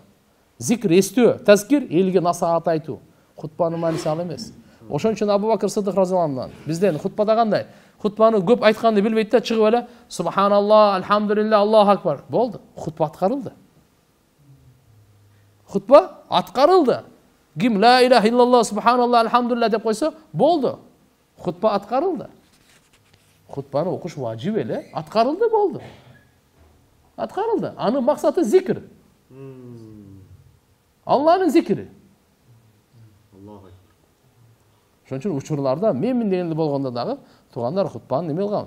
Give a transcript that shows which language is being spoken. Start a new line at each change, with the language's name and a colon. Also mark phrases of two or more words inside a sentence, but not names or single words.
Kyrgyz: Зикр эстөө, тазкир элге насаат айтуу. Хутбанын мааниси ал эмес. Ошон үчүн Абу Бакыр Сыдык
Arabic: رضي الله عنه
Kyrgyz: бизден хутбада кандай? Хутбаны көп айтканды билбейт да, чыгып эле
Arabic: سبحان الله، الحمد لله، الله أكبر.
Kyrgyz: Болду. Хутба аткарылды. Хутба аткарылды. Ким
Arabic: لا إله إلا الله, سبحان الله، الحمد لله
Kyrgyz: деп койсо, болду. Хутба аткарылды. Хутбаны окуш важип эле, аткарылды, болду. Аткарылды. Анын максаты зикр. Аллахтын зикри. Ошон үчүн учурларда менмин дегенде болгондо дагы туугандар хутбаны неме кылган.